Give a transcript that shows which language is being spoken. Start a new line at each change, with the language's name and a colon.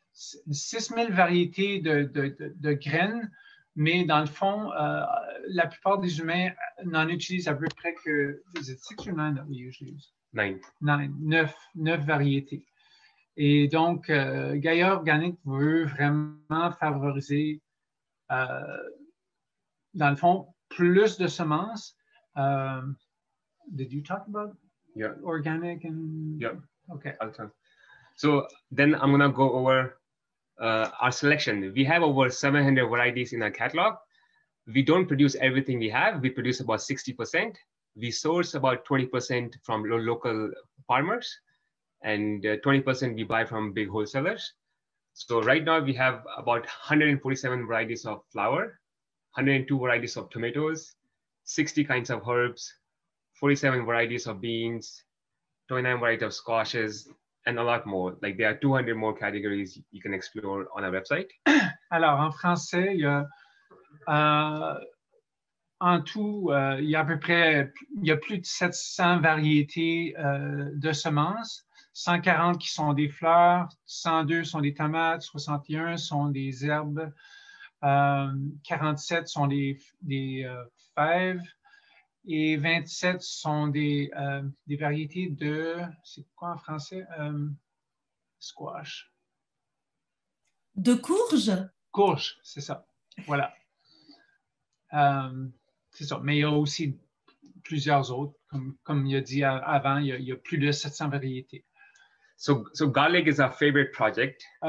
French: 6,000 variétés de graines, mais dans le fond, la plupart des humains n'en utilisent à peu près que,
English: is it 6 or 9 that we usually use?
French: 9 variétés. Et donc, Gaia Organic veut vraiment favoriser, dans le fond, plus de semences.
English: Did you talk about organic and? Yeah. Okay. So then I'm gonna go over our selection. We have over 700 varieties in our catalog. We don't produce everything we have. We produce about 60%. We source about 20% from local farmers, and 20% we buy from big wholesalers. So right now we have about 147 varieties of flower, 102 varieties of tomatoes, 60 kinds of herbs, 47 varieties of beans, 29 varieties of squashes, and a lot more. Like there are 200 more categories you can explore on our website.
French: Alors, en français, il y a en tout, il y a à peu près, il y a plus de 700 variétés de semences. 140 qui sont des fleurs, 102 sont des tomates, 61 sont des herbes, 47 sont des fèves et 27 sont des variétés de, c'est quoi en français?
English: Squash.
French: De courges? Courges, c'est ça. Voilà. C'est ça. Mais il y a aussi plusieurs autres. Comme il a dit avant, il y a plus de 700 variétés.
English: So garlic is our favorite project.